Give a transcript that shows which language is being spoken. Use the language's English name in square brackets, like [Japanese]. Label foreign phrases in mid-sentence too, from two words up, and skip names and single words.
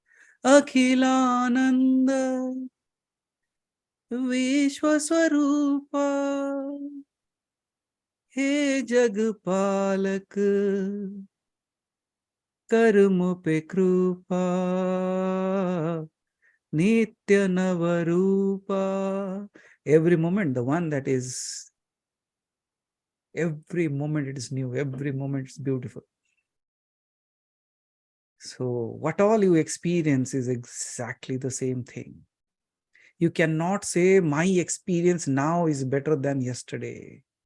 [Hindi] अखिलानंद विश्वस्वरूपा हे जगपालक कर्मों पे कृपा नित्य नवरूपा. [English] Every moment, the one that is, every moment it is new, every moment it's beautiful. So what all you experience is exactly the same thing. You cannot say my experience now is better than yesterday.